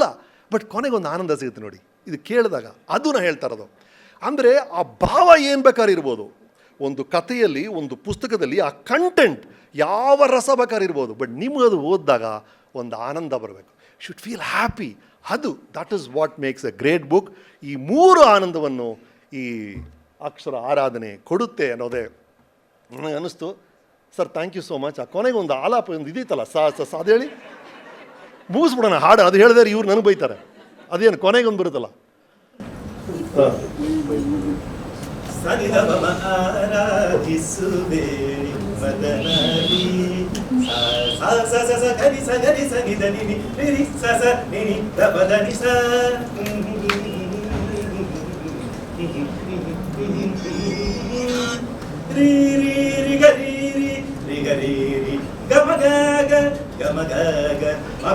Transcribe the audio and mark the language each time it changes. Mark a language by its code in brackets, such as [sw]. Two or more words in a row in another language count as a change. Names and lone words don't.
[kn] ಬಟ್ ಕೊನೆಗೊಂದು ಆನಂದ ಸಿಗುತ್ತೆ ನೋಡಿ ಇದು ಕೇಳಿದಾಗ. ಅದು ನಾ ಹೇಳ್ತಾ ಇರೋದು. ಅಂದರೆ ಆ ಭಾವ ಏನು ಬೇಕಾದ್ರೆ ಇರ್ಬೋದು ಒಂದು ಕಥೆಯಲ್ಲಿ, ಒಂದು ಪುಸ್ತಕದಲ್ಲಿ. ಆ ಕಂಟೆಂಟ್ ಯಾವ ರಸ ಬೇಕಾದ್ರೆ ಇರ್ಬೋದು, ಬಟ್ ನಿಮಗದು ಓದಿದಾಗ ಒಂದು ಆನಂದ ಬರಬೇಕು. [en] should feel happy. ಅದು that is what makes a great book. [kn] ಈ 3 ಆನಂದವನ್ನು ಈ ಅಕ್ಷರ ಆರಾಧನೆ ಕೊಡುತ್ತೆ ಅನ್ನೋದೇ ನನಗೆ ಅನ್ನಿಸ್ತು. [en] sir thank you so much. [kn] ಆ ಕೊನೆಗೆ ಒಂದು ಆಲಾಪ ಒಂದು ಇದೈತಲ್ಲ, ಅದು ಹೇಳಿ ಮುಗಿಸ್ಬಿಡೋಣ ಹಾಡು. ಅದು ಹೇಳಿದ್ರೆ ಇವ್ರು ನನಗೆ ಬೈತಾರೆ. ಅದೇನು ಕೊನೆಗೆ ಒಂದು ಬರುತ್ತಲ್ಲ, ಸನಿಧಮ ಆರಾಧಿಸುವೆ ಮದನಲಿ ಸ ಸ ಸ ಸ ಗರಿ ಸ ಗರಿ ಸ ನಿ ದ ನಿ ನಿ ರಿ ಸ ಸ ನಿ ನಿ ದ ಪ ದ ನಿ ಸ ರಿ ರಿ ರಿ ಗರಿ ರಿ ರಿ ಗರಿ ರಿ ಗ ಮ ಗ ಗ ಗ ಮ ಗ ಗ ಮ